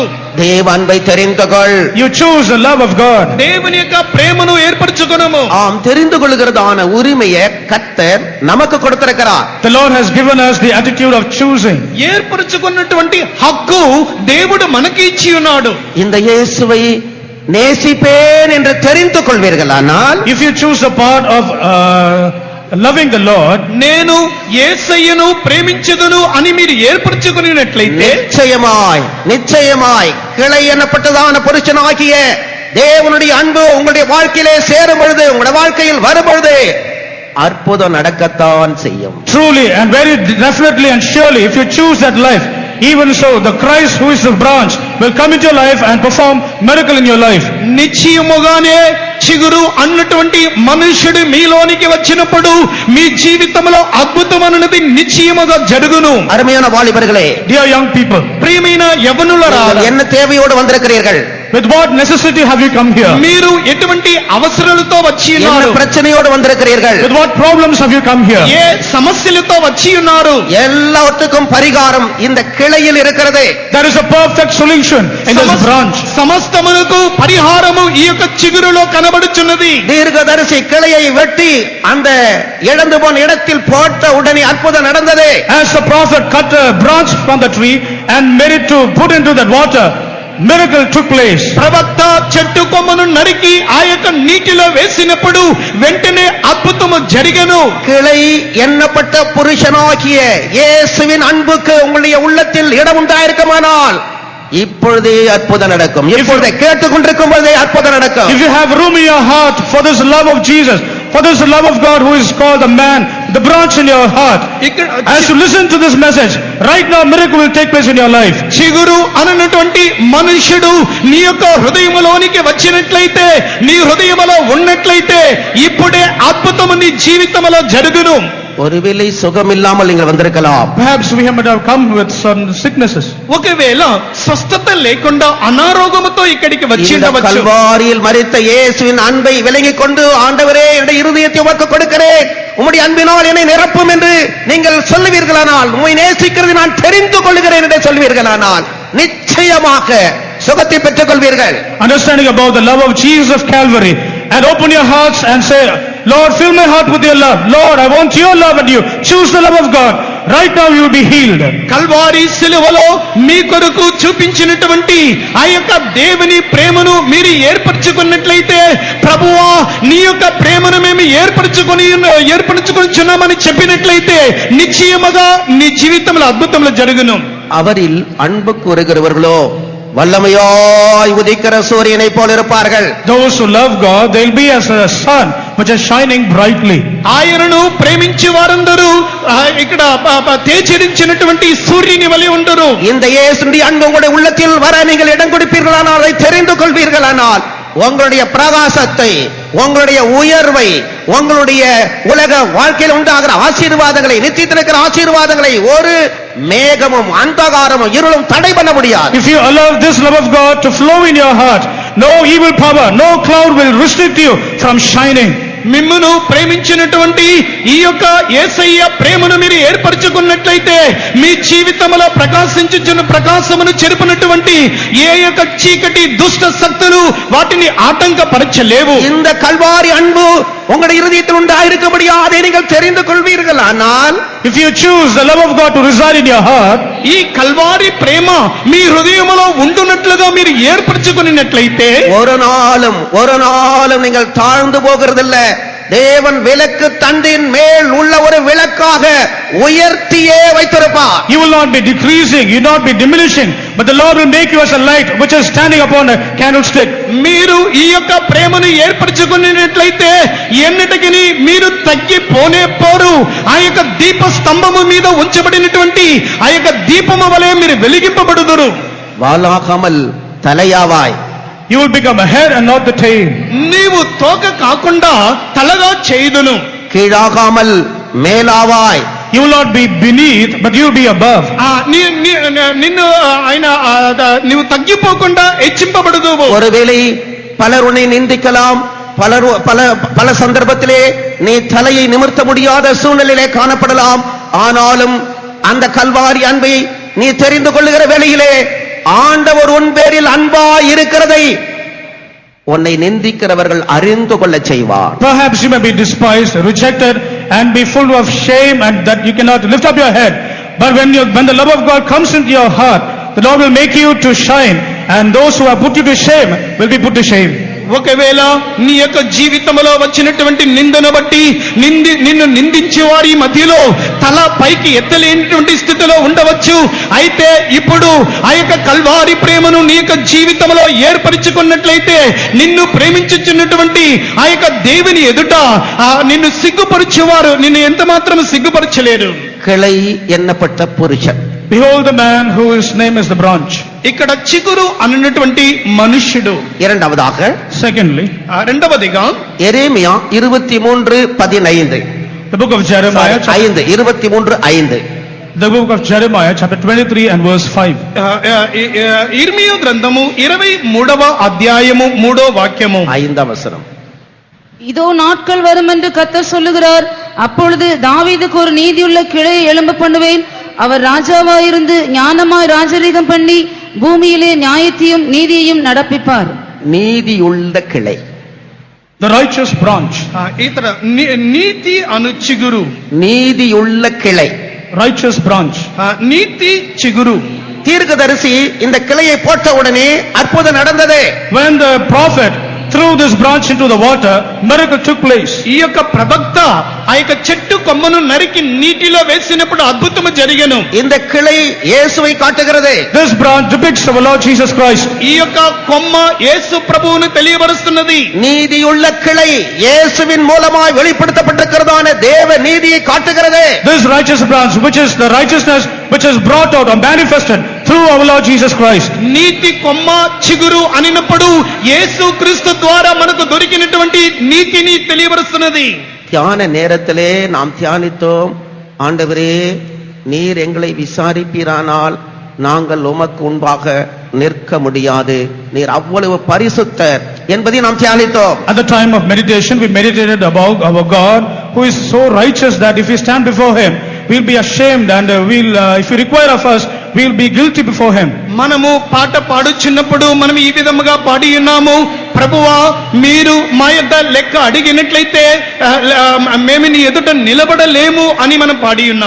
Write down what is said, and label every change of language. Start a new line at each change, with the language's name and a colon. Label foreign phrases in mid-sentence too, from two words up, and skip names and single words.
Tamil: தேவ அன்பை தெரிந்து கொள்.
English: You choose the love of God.
Telugu: దేవుని యొక్క ప్రేమను ఏర్పరచుకొనుము.
Tamil: ஆம், தெரிந்து கொள்கிறதான உரிமையை கர்த்தர் நமக்கு கொடுத்திருக்கிறார்.
English: The Lord has given us the attitude of choosing.
Telugu: ఏర్పరచుకున్నటువంటి హక్కు దేవుడు మనకి ఇచ్చి ఉన్నాడు.
Tamil: இந்த இயேசுவை நேசிப்பேன் என்று தெரிந்து கொள்வீர்களானால்
English: If you choose the part of loving the Lord,
Telugu: నేను యేసయ్యను ప్రేమించదును అని మీరు ఏర్పరచుకున్నట్లయితే
Tamil: நிச்சயமாய் நிச்சயமாய் கிளை எனப்பட்டதான புருஷனாகிய தேவனுடைய அன்பு உங்களுடைய வாழ்க்கையிலே சேரும் பொழுது, உங்களுடைய வாழ்க்கையில் வரும் பொழுது அற்புதம் நடக்கத்தான் செய்யும்.
English: truly and very definitely and surely, if you choose that life, even so the Christ who is the branch will come into your life and perform miracle in your life.
Telugu: నిశ్చయముగానే చిగురు అన్నటువంటి మనుషుడు మీలోనికి వచ్చినప్పుడు మీ జీవితంలో అద్భుతం అన్నది నిశ్చయముగా జరుగును.
Tamil: அருமையான வாலிபர்களே,
English: Dear young people,
Telugu: ప్రియమైన యవనులారా,
Tamil: நீங்கள் என்ன தேவையோடு வந்திருக்கிறீர்கள்?
English: with what necessity have you come here?
Telugu: మీరు ఎటువంటి అవసరాలతో వచ్చి
Tamil: என்ன
Telugu: ఉన్నారు?
Tamil: பிரச்சனையோடு வந்திருக்கிறீர்கள்?
English: With what problems have you come here?
Telugu: ఏ సమస్యలతో వచ్చి ఉన్నారు?
Tamil: எல்லாவற்றுக்கும் பரிகாரம் இந்த கிளையில் இருக்கிறது.
English: There is a perfect solution in this branch.
Telugu: సమస్తమునకు పరిహారము ఈ యొక్క చిగురులో కనబడుచున్నది.
Tamil: தீர்க்கதரிசி கிளையை வெட்டி அந்த இழந்து போன இடத்தில் போட்ட உடனே அற்புதம் நடந்தது.
English: As the prophet cut a branch from the tree and made it to put into that water, miracle took place.
Telugu: ప్రవక్త చెట్టు కొమ్మను నరికి ఆ యొక్క నీటిలో వేసినప్పుడు వెంటనే అద్భుతము జరిగెను.
Tamil: கிளை எண்ணப்பட்ட புருஷனாகிய இயேசுவின் அன்புக்கு உங்களுடைய உள்ளத்தில் இடம் உண்டாயிருக்குமானால் இப்பொழுதே அற்புதம் நடக்கும். இப்பொழுதே கேட்டுக்கொண்டிருக்கும் பொழுதே அற்புதம் நடக்கும்.
English: If you have room in your heart for this love of Jesus, for this love of God who is called the man, the branch in your heart, as you listen to this message, right now miracle will take place in your life.
Telugu: చిగురు అన్నటువంటి మనుష్యుడు నీ యొక్క హృదయములోనికి వచ్చినట్లయితే, నీ హృదయములో ఉన్నట్లయితే ఇప్పుడే అద్భుతము నీ జీవితంలో జరుగును.
Tamil: ஒருவேளை சுகம் இல்லாமல் நீங்கள் வந்திருக்கலாம்.
English: Perhaps we might have come with some sicknesses.
Telugu: ఒకవేళ స్వస్థత లేకుండా అనారోగ్యముతో ఇక్కడికి వచ్చి
Tamil: இந்த
Telugu: ఉండవచ్చు.
Tamil: கல்வாரியில் மரித்த இயேசுவின் அன்பை விலகிக் கொண்டு, ஆண்டவரே என்னுடைய இருதயத்தை உமக்கு கொடுக்கிறேன், உம்முடைய அன்பினால் என்னை நிரப்பும் என்று நீங்கள் சொல்லுவீர்களானால், உம்மை நேசிக்கிறது நான் தெரிந்து கொள்கிறேன் என்று சொல்வீர்களானால் நிச்சயமாக சுகத்தை பெற்றுக் கொள்வீர்கள்.
English: Understanding about the love of Jesus of Calvary, and open your hearts and say, Lord, fill my heart with your love. Lord, I want your love, and you choose the love of God. Right now you will be healed.
Telugu: కల్వారి సిలువలో మీ కొరకు చూపించినటువంటి ఆ యొక్క దేవుని ప్రేమను మీరు ఏర్పరచుకున్నట్లయితే, ప్రభువా నీ యొక్క ప్రేమను మేము ఏర్పరచుకున్నామని చెప్పినట్లయితే నిశ్చయముగా నీ జీవితంలో అద్భుతములు జరుగును.
Tamil: அவரில் அன்பு கூறுகிறவர்களோ வல்லமையாய் உதிக்கிற சூரியனை போல இருப்பார்கள்.
English: Those who love God, they will be as a sun which is shining brightly.
Telugu: ఆయనను ప్రేమించే వారందరూ ఇక్కడ తేజరించినటువంటి సూర్యుని వలె ఉండరు.
Tamil: இந்த இயேசுடைய அன்பு உங்களுடைய உள்ளத்தில் வர நீங்கள் இடம் கொடுப்பீர்களானால், அதை தெரிந்து கொள்வீர்களானால், உங்களுடைய பிரகாசத்தை, உங்களுடைய உயர்வை, உங்களுடைய உலக வாழ்க்கையில் உண்டாகிற ஆசீர்வாதங்களை, நித்தியத்தில் இருக்கிற ஆசீர்வாதங்களை ஒரு மேகமும் அந்தகாரமும் இருளும் தடை பண்ண முடியாது.
English: If you allow this love of God to flow in your heart, no evil power, no cloud will restrict you from shining.
Telugu: మిమ్మును ప్రేమించినటువంటి ఈ యొక్క యేసయ్య ప్రేమను మీరు ఏర్పరచుకున్నట్లయితే, మీ జీవితంలో ప్రకాశించుచున్న ప్రకాశమును చెరుపునటువంటి ఏ యొక్క చీకటి దుష్ట శక్తులు వాటిని ఆటంకపరచలేవు.
Tamil: இந்த கல்வாரி அன்பு உங்களுடைய இருதயத்தில் உண்டாயிருக்கபடியா அதை நீங்கள் தெரிந்து கொள்வீர்களானால்,
English: If you choose the love of God to reside in your heart,
Telugu: ఈ కల్వారి ప్రేమ మీ హృదయములో ఉండునట్లుగా మీరు ఏర్పరచుకున్నట్లయితే
Tamil: ஒரு நாளும் நீங்கள் தாழ்ந்து போகிறதில்லை, தேவன் விளக்கு தண்டின் மேல் உள்ள ஒரு விளக்காக உயர்த்தியே வைத்திருப்பார்.
English: You will not be decreasing, you will not be diminishing, but the Lord will make you as a light which is standing upon a candlestick.
Telugu: మీరు ఈ యొక్క ప్రేమను ఏర్పరచుకున్నట్లయితే ఎన్నటికి మీరు తగ్గిపోనే పోరు. ఆ యొక్క దీప స్తంభము మీద ఉంచబడినటువంటి ఆ యొక్క దీపము వలె మీరు వెలిగింపబడుదురు.
Tamil: வாலாகாமல் தலையாவாய்.
English: You will become a head and not the tail.
Telugu: నీవు తోక కాకుండా తలగా చేయుదును.
Tamil: கீழாகாமல் மேலாவாய்.
English: You will not be beneath, but you will be above.
Telugu: నిన్ను ఆయన నీవు తగ్గిపోకుండా హెచ్చింపబడుదువు.
Tamil: ஒருவேளை பலர் உன்னை நிந்திக்கலாம், பல சந்தர்ப்பத்திலே நீ தலையை நிமிர்த்த முடியாத சூழ்நிலையிலே காணப்படலாம். ஆனாலும் அந்த கல்வாரி அன்பை நீ தெரிந்து கொள்ளுகிற வேளையிலே ஆண்டவர் உன் பேரில் அன்பாய் இருக்கிறதை உன்னை நிந்திக்கிறவர்கள் அறிந்து கொள்ள செய்வார்.
English: Perhaps you may be despised, rejected, and be full of shame, and that you cannot lift up your head. But when the love of God comes into your heart, the Lord will make you to shine, and those who have put you to shame will be put to shame.
Telugu: ఒకవేళ నీ యొక్క జీవితంలో వచ్చినటువంటి నిందను బట్టి నిన్ను నిందించే వారి మధ్యలో తల పైకి ఎత్తలేనటువంటి స్థితిలో ఉండవచ్చు. అయితే ఇప్పుడు ఆ యొక్క కల్వారి ప్రేమను నీ యొక్క జీవితంలో ఏర్పరచుకున్నట్లయితే నిన్ను ప్రేమించుచున్నటువంటి ఆ యొక్క దేవుని ఎదుట నిన్ను సిగ్గుపరిచేవారు నిన్ను ఎంత మాత్రం సిగ్గుపరచలేరు.
Tamil: கிளை எண்ணப்பட்ட புருஷன்.
English: Behold the man whose name is the branch.
Telugu: ఇక్కడ చిగురు అన్నటువంటి మనుష్యుడు.
Tamil: இரண்டாவதாக,
English: Secondly,
Telugu: రెండవదిగా
Tamil: எரேமியா 23:15.
English: the book of Jeremiah, 23:5. the book of Jeremiah chapter 23 and verse 5.
Telugu: ఇర్మియా గ్రంథము 23వ అధ్యాయము 3వ వాక్యము.
Tamil: 5 வசனம். இதோ நாட்கள் வரும் என்று கர்த்தர் சொல்லுகிறார், அப்பொழுது தாவீதுக்கு ஒரு நீதியுள்ள கிளையை எழும்ப பண்ணுவேன். அவர் ராஜாவாயிருந்து ஞானமாய் ராஜரீகம் பண்ணி பூமியிலே நியாயத்தையும் நீதியையும் நடப்பிப்பார். நீதியுள்ள கிளை,
English: The righteous branch.
Telugu: ఇతర నీతి అను చిగురు.
Tamil: நீதியுள்ள கிளை,
English: Righteous branch.
Telugu: నీతి చిగురు.
Tamil: தீர்க்கதரிசி இந்த கிளையை போட்ட உடனே அற்புதம் நடந்தது.
English: When the prophet threw this branch into the water, miracle took place.
Telugu: ఈ యొక్క ప్రవక్త ఆ యొక్క చెట్టు కొమ్మను నరికి నీటిలో వేసినప్పుడు అద్భుతము జరిగెను.
Tamil: இந்த கிளை இயேசுவை காட்டுகிறது.
English: This branch depicts our Lord Jesus Christ.
Telugu: ఈ యొక్క కొమ్మ యేసు ప్రభువును తెలియబరుస్తున్నది.
Tamil: நீதியுள்ள கிளை இயேசுவின் மூலமாய் வெளிப்படுத்தப்பட்டிருக்கிறதான தேவ நீதியை காட்டுகிறது.
English: This righteous branch, which is the righteousness which is brought out or manifested through our Lord Jesus Christ.
Telugu: నీతి కొమ్మ చిగురు అనినప్పుడు యేసు క్రీస్తు ద్వారా మనకు దొరికినటువంటి నీతిని తెలియబరుస్తున్నది.
Tamil: தியான நேரத்திலே நாம் தியானித்தோம், ஆண்டவரே நீர் எங்களை விசாரிப்பீரானால் நாங்கள் உமக்கு முன்பாக நிற்க முடியாது, நீர் அவ்வளவு பரிசுத்தர் என்பதை நாம் தியானித்தோம்.
English: At the time of meditation, we meditated about our God who is so righteous that if we stand before him, we'll be ashamed, and if he require of us, we'll be guilty before him.
Telugu: మనము పాట పాడుచున్నప్పుడు మనం ఈ విధముగా పాడి ఉన్నాము, ప్రభువా మీరు మా యొద్ద లెక్క అడిగినట్లయితే మేము నీ ఎదుట నిలబడలేము అని మనం పాడి ఉన్నాం.